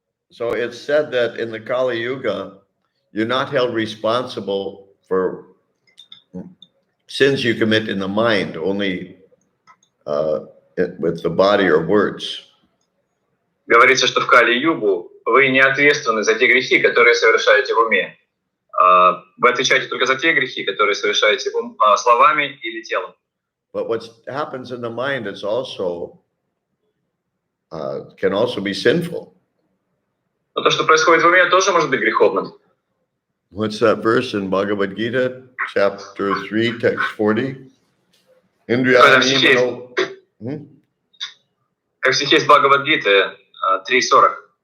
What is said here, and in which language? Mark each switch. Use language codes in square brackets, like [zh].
[en] So it's said that in the Kali Yuga, you're not held responsible for sins you commit in the mind, only with the body or words. [ru] Говорится, что в Кали-югу вы не ответственны за те грехи, которые совершаете в уме. Вы отвечаете только за те грехи, которые совершаете словами или телом. [en] But what happens in the mind is also can also be sinful. [ru] Но то, что происходит в уме, тоже может быть греховным. [en] What's that verse in Bhagavad Gita, chapter 3, text 40? [sa] Indriyani [ru] Как в стихе из Бхагавад-гиты 3.40.